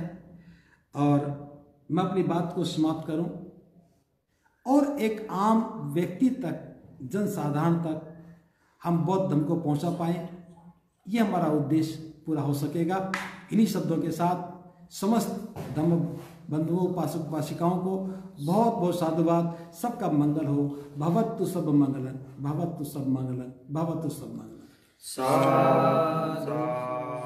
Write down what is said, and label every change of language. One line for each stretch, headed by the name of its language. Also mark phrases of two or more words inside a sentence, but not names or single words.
Hindi: और मैं अपनी बात को समाप्त करूं और एक आम व्यक्ति तक, जनसाधारण तक हम बौद्ध धर्म को पहुंचा पाए, यह हमारा उद्देश्य पूरा हो सकेगा। इन्हीं शब्दों के साथ समस्त धर्म बंधुओं, उपासक उपासिकाओं को बहुत बहुत साधुवाद। सबका मंगल हो।
Pali: भवतु सब मंगलन, भवतु सब मंगलन, भवतु सब मंगलन।
Hindi: साधु।